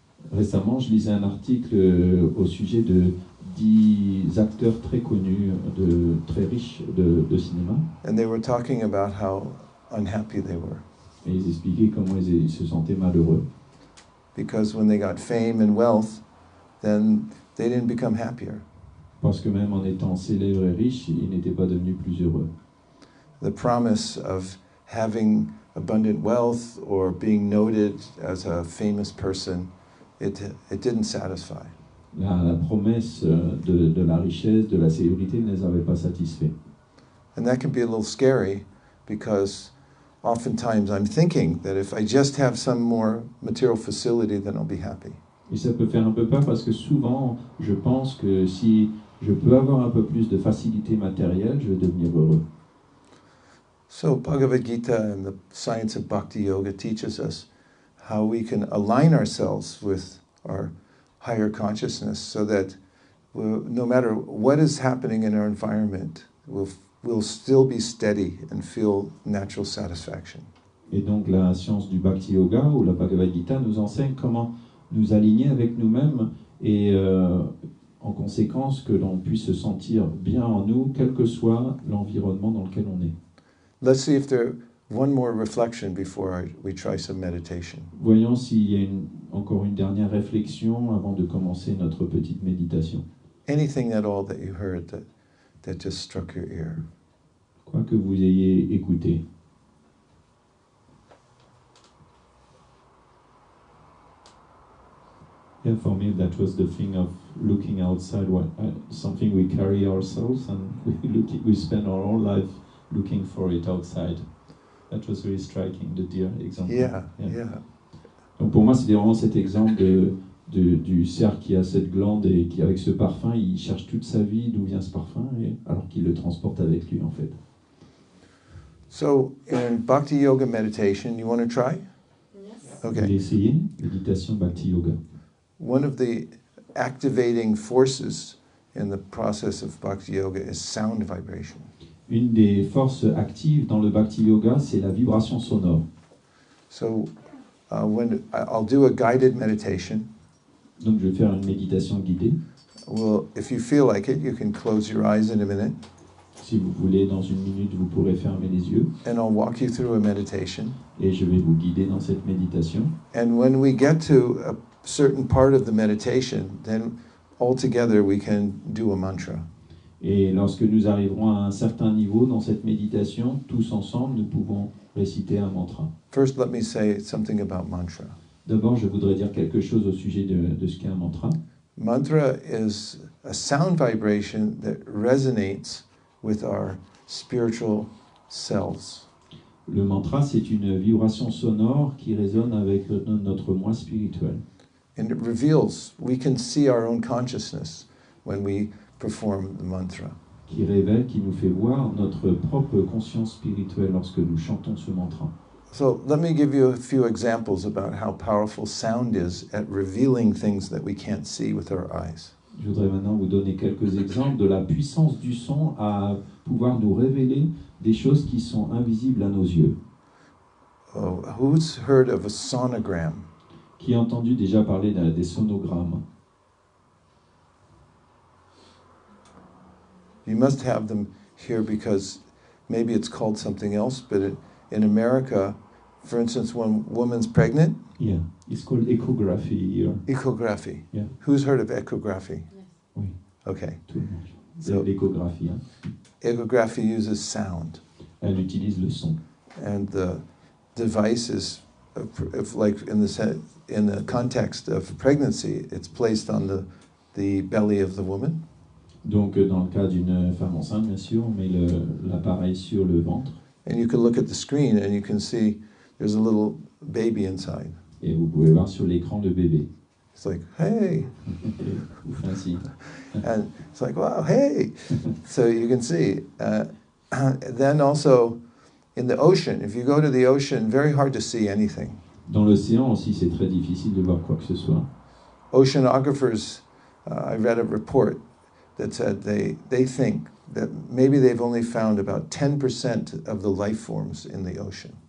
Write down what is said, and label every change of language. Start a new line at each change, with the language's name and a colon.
French: Récemment, je lisais un article au sujet de 10 acteurs très connus, très riches de cinéma.
English: And they were talking about how unhappy they were.
French: Et ils expliquaient comment ils se sentaient malheureux.
English: Because when they got fame and wealth, then they didn't become happier.
French: Parce que même en étant célèbres et riches, ils n'étaient pas devenus plus heureux.
English: The promise of having abundant wealth or being noted as a famous person, it didn't satisfy.
French: La promesse de la richesse, de la célébrité ne les avait pas satisfaits.
English: And that can be a little scary because oftentimes I'm thinking that if I just have some more material facility, then I'll be happy.
French: Et ça peut faire un peu peur parce que souvent, je pense que si je peux avoir un peu plus de facilité matérielle, je vais devenir heureux.
English: So Bhagavad Gita and the science of Bhakti Yoga teaches us how we can align ourselves with our higher consciousness so that no matter what is happening in our environment, we'll still be steady and feel natural satisfaction.
French: Et donc la science du Bhakti Yoga ou la Bhagavad Gita nous enseigne comment nous aligner avec nous-mêmes et en conséquence que l'on puisse se sentir bien en nous, quel que soit l'environnement dans lequel on est.
English: Let's see if there one more reflection before we try some meditation.
French: Voyons s'il y a encore une dernière réflexion avant de commencer notre petite méditation.
English: Anything at all that you heard that just struck your ear.
French: Quoi que vous ayez écouté.
English: Yeah, for me that was the thing of looking outside, something we carry ourselves, and we spend our whole life looking for it outside. That was very striking, the deer example. Yeah.
French: Donc pour moi, c'était vraiment cet exemple du cerf qui a cette glande et qui, avec ce parfum, il cherche toute sa vie d'où vient ce parfum, alors qu'il le transporte avec lui en fait.
English: So in Bhakti Yoga meditation, you want to try? Yes.
French: Vous
English: Okay.
French: voulez essayer méditation Bhakti Yoga?
English: One of the activating forces in the process of Bhakti Yoga is sound vibration.
French: Une des forces actives dans le Bhakti Yoga, c'est la vibration sonore.
English: So when I'll do a guided meditation,
French: Donc je vais faire une méditation guidée.
English: well, if you feel like it, you can close your eyes in a minute,
French: Si vous voulez, dans une minute, vous pourrez fermer les yeux
English: and I'll walk you through a meditation.
French: et je vais vous guider dans cette méditation.
English: And when we get to a certain part of the meditation, then all together we can do a mantra.
French: Et lorsque nous arriverons à un certain niveau dans cette méditation, tous ensemble, nous pouvons réciter un mantra.
English: First, let me say something about mantra.
French: D'abord, je voudrais dire quelque chose au sujet de ce qu'est un mantra.
English: Mantra is a sound vibration that resonates with our spiritual selves.
French: Le mantra, c'est une vibration sonore qui résonne avec notre moi spirituel.
English: And it reveals, we can see our own consciousness when we perform the mantra.
French: Qui révèle, qui nous fait voir notre propre conscience spirituelle lorsque nous chantons ce mantra.
English: So let me give you a few examples about how powerful sound is at revealing things that we can't see with our eyes.
French: Je voudrais maintenant vous donner quelques exemples de la puissance du son à pouvoir nous révéler des choses qui sont invisibles à nos yeux.
English: Oh, who's heard of a sonogram?
French: Qui a entendu déjà parler des sonogrammes?
English: You must have them here because maybe it's called something else, but in America, for instance, when a woman's pregnant, Yeah, it's called echography here. echography. Yeah. Who's heard of echography? Yes.
French: Oui,
English: Okay.
French: tout le monde. C'est
English: So-
French: l'échographie. Hein.
English: Echography uses sound,
French: Elle utilise le son.
English: and the device is, if like in the context of pregnancy, it's placed on the belly of the woman,
French: Donc, dans le cas d'une femme enceinte, bien sûr, on met l'appareil sur le ventre
English: and you can look at the screen and you can see there's a little baby inside.
French: et vous pouvez voir sur l'écran le bébé.
English: It's like, hey,
French: Vous faites ainsi.
English: and it's like, wow, hey. So you can see. Then also in the ocean, if you go to the ocean, very hard to see anything.
French: Dans l'océan aussi, c'est très difficile de voir quoi que ce soit.
English: Oceanographers, I read a report that said they think that maybe they've only found about 10% of the life forms in the ocean.